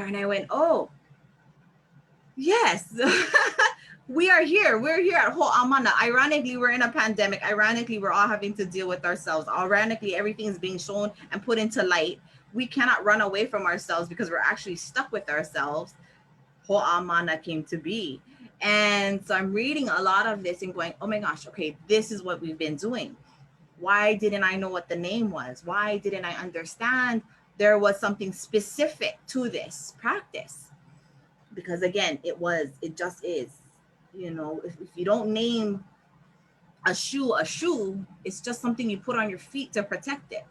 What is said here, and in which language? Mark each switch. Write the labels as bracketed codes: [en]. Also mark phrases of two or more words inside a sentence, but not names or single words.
[en] And I went, oh, yes, we are here. We're here at Hoʻā Mana. Ironically, we're in a pandemic. Ironically, we're all having to deal with ourselves. Ironically, everything's being shown and put into light. We cannot run away from ourselves because we're actually stuck with ourselves. Hoʻā Mana came to be. And so I'm reading a lot of this and going, oh my gosh, okay, this is what we've been doing. Why didn't I know what the name was? Why didn't I understand there was something specific to this practice? Because again, it just is. If you don't name a shoe, it's just something you put on your feet to protect it.